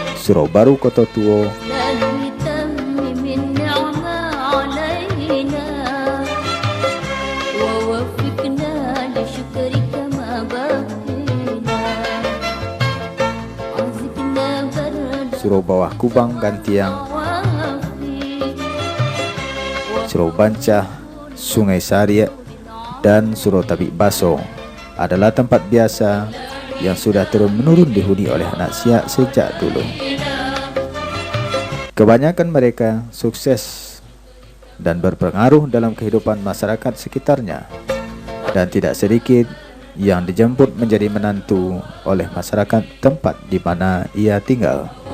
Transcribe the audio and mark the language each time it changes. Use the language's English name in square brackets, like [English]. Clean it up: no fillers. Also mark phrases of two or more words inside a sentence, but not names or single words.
[Indonesian] Surau Baru Kota Tuo, Surau Bawah Kubang Gantiang, Surau Bancah, Sungai Sariak, dan Surau Tabik Baso adalah tempat biasa yang sudah turun-menurun dihuni oleh anak Siak sejak dulu. Kebanyakan mereka sukses dan berpengaruh dalam kehidupan masyarakat sekitarnya, dan tidak sedikit yang dijemput menjadi menantu oleh masyarakat tempat di mana ia tinggal.